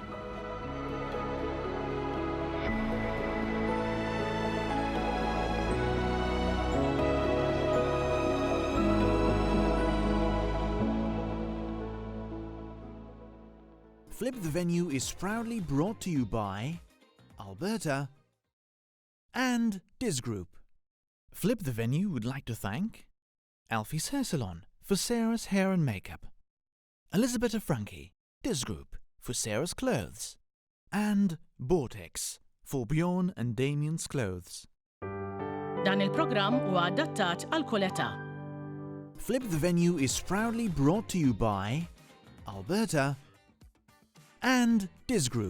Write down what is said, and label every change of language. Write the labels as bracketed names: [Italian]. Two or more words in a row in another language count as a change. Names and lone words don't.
[English] Flip the Venue is proudly brought to you by Alberta and Diz Group. Flip the Venue would like to thank Alfie's Hair Salon for Sarah's hair and makeup, Elizabeth Frankie, Diz Group for Sarah's clothes, and Vortex for Bjorn and Damien's clothes. [Maltese] Dan il-programm huwa adattat għal kull età. [English] Flip the Venue is proudly brought to you by Alberta and Diz Group.